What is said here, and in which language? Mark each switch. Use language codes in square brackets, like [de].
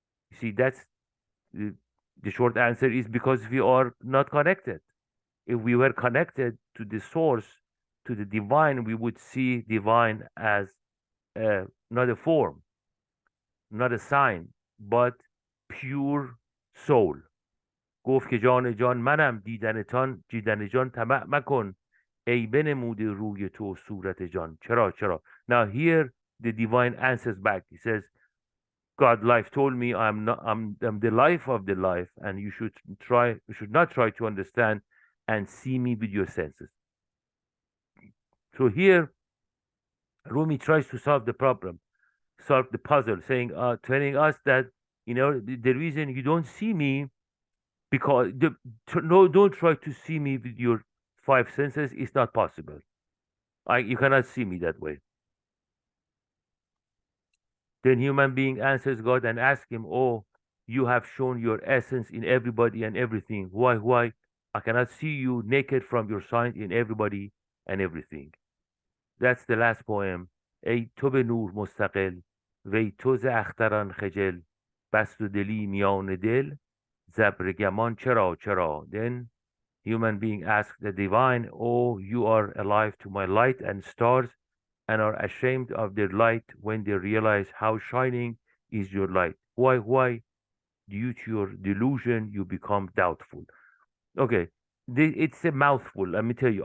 [en] You see, that's the, the short answer is because we are not connected. If we were connected to the source, to the divine, we would see divine as not a form, not a sign, but pure soul. [fa] گفت که جان جان منم دیدن جان طمع مکن ای بنموده روی تو صورت جان چرا. [en] Now here the divine answers back. He says, God life told me I'm the life of the life, and you should not try to understand and see me with your senses. So here Rumi tries to solve the problem, solve the puzzle, telling us that the reason you don't see me, because no, don't try to see me with your five senses. It's not possible. You cannot see me that way. Then human being answers God and asks him, "Oh, you have shown your essence in everybody and everything. Why? I cannot see you naked from your sign in everybody and everything." That's the last poem. [fa] ای تو به نور مستقل وی تو ز اختران خجل بست و دلی میان دل زبر گمان چرا. [en] Then human being asks the divine, "Oh, you are alive to my light and stars and are ashamed of their light when they realize how shining is your light. Why? Due to your delusion, you become doubtful." Okay, it's a mouthful. Let me tell you.